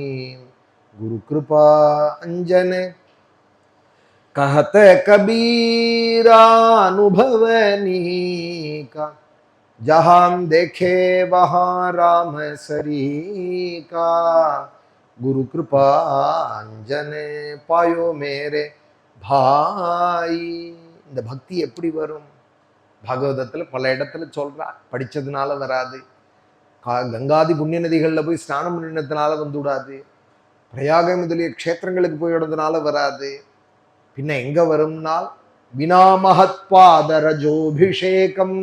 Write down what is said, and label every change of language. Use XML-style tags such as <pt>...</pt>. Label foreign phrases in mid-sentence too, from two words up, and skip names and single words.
<hi>गुरु कृपा अंजन कहत कबीरा अनुभवनी का. जहां देखे वहां राम सरी का. गुरु कृपा अंजन पायो मेरे भाई.</hi> <ta>இந்த பக்தி எப்படி வரும்? பாகவதத்துல பல இடத்துல சொல்றா, படிச்சதுனால வராது, கங்காதி புண்ணிய நதிகளில் போய் ஸ்நானம் பண்ணினதுனால வந்து விடாது, பிரயாக முதலிய க்ஷேத்திரங்களுக்கு போய் விடுறதுனால வராது. பின்ன எங்க வரும்னால்</ta> <sa>विना महत्पादरजोऽभिषेकम्.</sa>